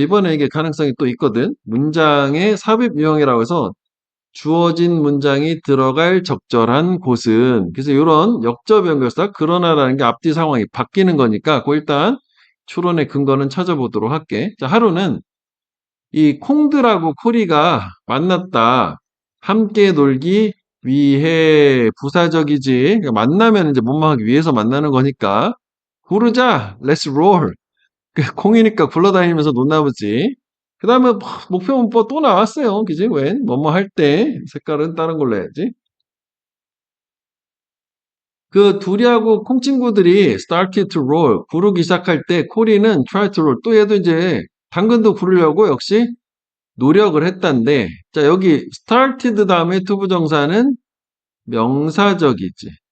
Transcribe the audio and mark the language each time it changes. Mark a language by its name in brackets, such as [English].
[Korean] 이번에 이게 가능성이 또 있거든. 문장의 삽입 유형이라고 해서 주어진 문장이 들어갈 적절한 곳은 그래서 이런 역접 연결사 그러나라는 게 앞뒤 상황이 바뀌는 거니까 그 일단 추론의 근거는 찾아보도록 할게. 자, 하루는 이 콩들하고 코리가 만났다. 함께 놀기 위해 부사적이지. 그러니까 만나면 이제 못망하기 위해서 만나는 거니까. 구르자, [English] let's roll. [Korean] 그 콩이니까 굴러다니면서 놀나 보지. 그 다음에 목표 문법 또 나왔어요. 그지? 웬? 뭐뭐 할 때 색깔은 다른 걸로 해야지. 그 둘이하고 콩 친구들이 started to roll 구르기 시작할 때 코리는 try to roll 또 얘도 이제 당근도 구르려고 역시 노력을 했단데 자 여기 started 다음에 투부정사는 명사적이지.